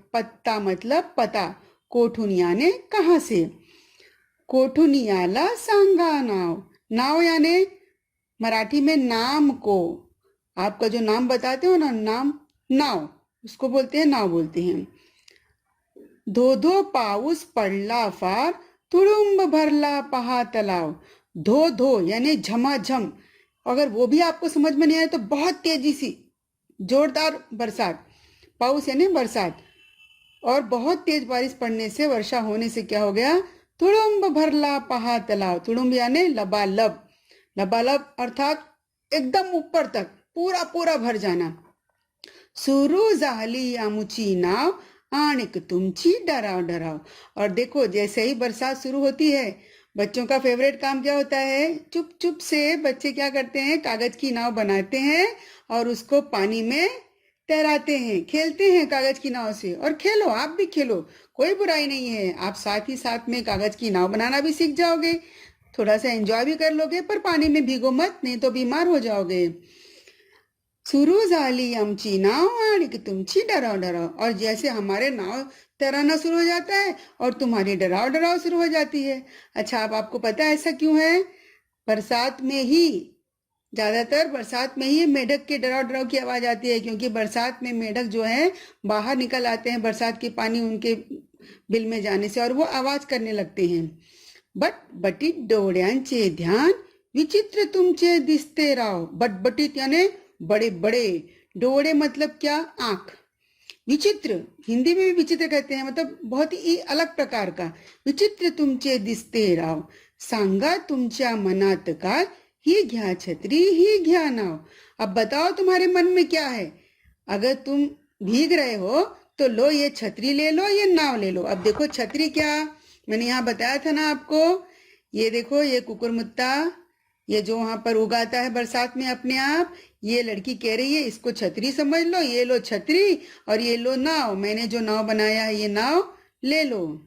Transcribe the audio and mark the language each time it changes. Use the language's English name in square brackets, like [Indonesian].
[Marathi] पत्ता [Hindi] मतलब पता, [Marathi] कोठून [Hindi] याने कहाँ से, [Marathi] कोठून आला सांगा नाव। [Hindi] नाव याने मराठी में नाम को, आपका जो नाम बताते हो ना, नाम, नाव, उसको बोलते हैं, नाव बोलते हैं। [Marathi] धो धो पाऊस पडला फार, तुडुंब भरला पहा तलाव। [Hindi] धो धो यानी झमाझम, अगर वो भी आपको समझ में नहीं आए तो बहुत तेजी सी जोरदार बरसात। पाऊस यानी बरसात, और बहुत तेज बारिश पड़ने से, वर्षा होने से क्या हो गया? [Marathi] तुडुंब भरला पहा तलाव। [Hindi] तुडुंब यानी लबालब, लबालब अर्थात एकदम ऊपर तक पूरा पूरा भर जाना। [Marathi] सुरू झाली आमुची नाव, आणिक तुमची डराव डराव। [Hindi] और देखो, जैसे ही बरसात शुरू होती है, बच्चों का फेवरेट काम क्या होता है? चुप चुप से बच्चे क्या करते हैं? कागज की नाव बनाते हैं और उसको पानी में तैराते हैं, खेलते हैं कागज की नाव से। और खेलो, आप भी खेलो, कोई बुराई नहीं है। आप साथ ही साथ में कागज की नाव बनाना भी सीख जाओगे, थोड़ा सा एंजॉय भी कर लोगे, पर पानी में भीगो मत, नहीं तो बीमार हो जाओगे। [Marathi] सुरू झाली आमची नाव, आणिक तुमची डराव डराव। [Hindi] और जैसे हमारे नाव तैराना शुरू हो जाता है और तुम्हारी डराव डराव शुरू हो जाती है। अच्छा, अब आपको पता है ऐसा क्यों है? बरसात में ही, ज्यादातर बरसात में ही मेढक के डराव डराव की आवाज आती है, क्योंकि बरसात में मेढक जो है बाहर निकल आते हैं, बरसात के पानी उनके बिल में जाने से, और वो आवाज करने लगते हैं। [Marathi] बटबटीत डोळ्यांचे ध्यान, विचित्र तुमचे दिसते राव। [Hindi] बटबटीत यानी बड़े बड़े, डोळे मतलब क्या? आंख। विचित्र हिंदी में भी विचित्र कहते हैं, मतलब बहुत ही अलग प्रकार का। [Marathi] विचित्र तुमचे दिसते राव, सांगा तुमच्या मनात काय, ही घ्या छत्री ही घ्या नाव। [Hindi] अब बताओ तुम्हारे मन में क्या है? अगर तुम भीग रहे हो तो लो, ये छतरी ले लो, ये नाव ले लो। अब देखो, छतरी क्या, मैंने यहाँ बताया था ना आपको। ये देखो, ये कुकुरमुत्ता, ये जो वहां पर उगाता है बरसात में अपने आप, ये लड़की कह रही है इसको छतरी समझ लो, ये लो छतरी और ये लो नाव, मैंने जो नाव बनाया है ये नाव ले लो।